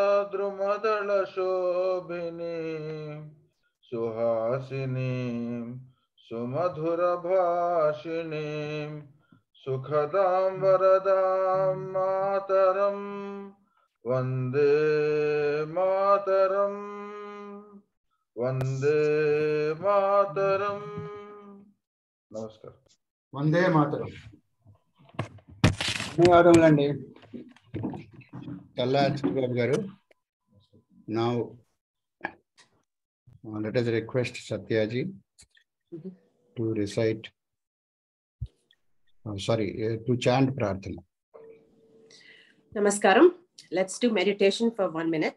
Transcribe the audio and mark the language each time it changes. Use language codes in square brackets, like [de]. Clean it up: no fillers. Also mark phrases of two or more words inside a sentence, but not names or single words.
[sa] द्रुमदल शोभिनीं, सुहासिनीं, सुमधुर भाषिणीं, सुखदां वरदां मातरम्, वन्दे मातरम्, वन्दे मातरम्. Namaskar. वन्दे मातरम्. [te] ధన్యవాదములండి చల్లా చిట్టిబాబు గారు. [en] Now let us request Satyaji to recite, to chant Prarthana. Namaskaram. Let's do meditation for 1 minute.